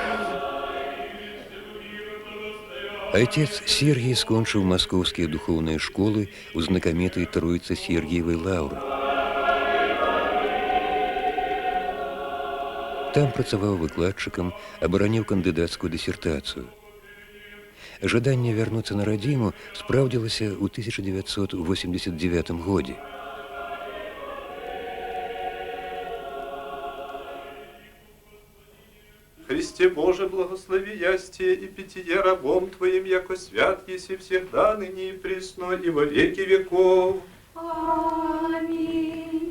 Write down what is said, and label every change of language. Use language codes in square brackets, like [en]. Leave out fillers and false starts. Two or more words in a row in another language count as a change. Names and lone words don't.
[be] Отец Сергий скончыў маскоўскія духоўныя школы ў знакамітай Тройцы Сергіевай лаўры. Там працаваў выкладчыкам, абараніў кандыдацкую дысертацыю. Жаданне вярнуцца на радзіму спраўдзілася ў 1989 годзе. [cu] Христе Боже, благослови ястие и питье рабом Твоим, яко свят еси всегда, ныне и присно, и во веки веков. Аминь.